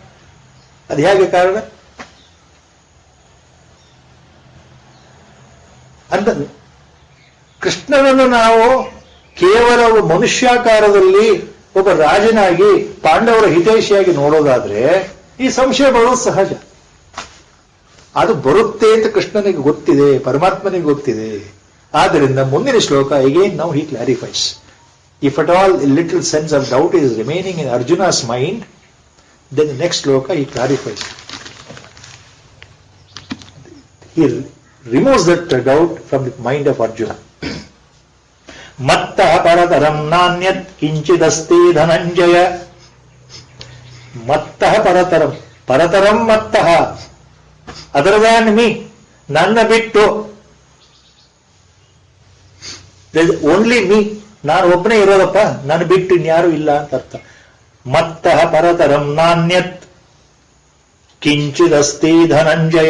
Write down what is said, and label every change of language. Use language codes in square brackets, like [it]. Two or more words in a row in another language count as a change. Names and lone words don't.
[kn] ಅಂತ ಕೃಷ್ಣನನ್ನು ನಾವು ಕೇವಲ ಮನುಷ್ಯಾಕಾರದಲ್ಲಿ ಒಬ್ಬ ರಾಜನಾಗಿ ಪಾಂಡವರ ಹಿತೈಷಿಯಾಗಿ ನೋಡೋದಾದ್ರೆ ಈ ಸಂಶಯ ಬರೋದು ಸಹಜ. ಅದು ಬರುತ್ತೆ ಅಂತ ಕೃಷ್ಣನಿಗೆ ಗೊತ್ತಿದೆ, ಪರಮಾತ್ಮನಿಗೆ ಗೊತ್ತಿದೆ. ಆದ್ದರಿಂದ ಮುಂದಿನ ಶ್ಲೋಕ [en] again now he clarifies. If at all little sense of doubt is remaining in Arjuna's mind, then the next ಶ್ಲೋಕ he clarifies. He removes that doubt from the mind of Arjuna. [sa] ಮತ್ತಃ ಪರತರಂ ನಾನ್ಯತ್ ಕಿಂಚಿದಸ್ತಿ ಧನಂಜಯ. ಮತ್ತಃ ಪರತರಂ, ಪರತರಂ ಮತ್ತಃ, [en] other than me, [kn] ನನ್ನ ಬಿಟ್ಟು, [en] only me, [kn] ನಾನು ಒಬ್ಬನೇ ಇರೋದಪ್ಪ, ನನ್ನ ಬಿಟ್ಟು ಇನ್ಯಾರು ಇಲ್ಲ ಅಂತ ಅರ್ಥ. [sa] ಮತ್ತಃ ಪರತರಂ ನಾನ್ಯತ್ ಕಿಂಚಿದಸ್ತಿ ಧನಂಜಯ.